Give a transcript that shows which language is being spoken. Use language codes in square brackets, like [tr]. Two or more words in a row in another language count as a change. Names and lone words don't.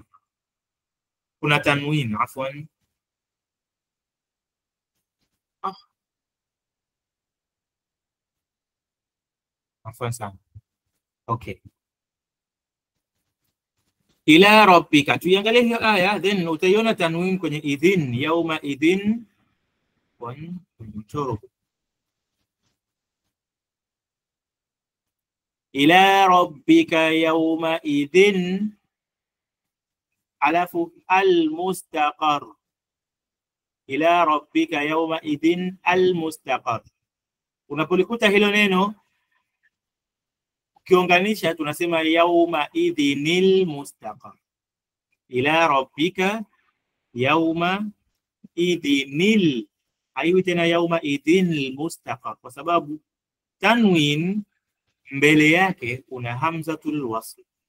[sw] Kuna tanwin, afwan. Afwan sana. Okay. [ar] إلى ربك, [sw] tuiangalie hiyo aya, then utaiona tanwin kwenye idhin, [ar] يومئذ. إلى ربك يومئذ, alafu al-mustaqar. إلى ربك يومئذ المستقر. [sw] Unapolikuta hilo neno ukiunganisha tunasema [ar] يومئذ المستقر. إلى ربك يومئذ, [sw] haiwi tena [ar] يومئذ المستقر, [sw] kwa sababu tanwin mbele yake kuna [ar] همزة الوصل.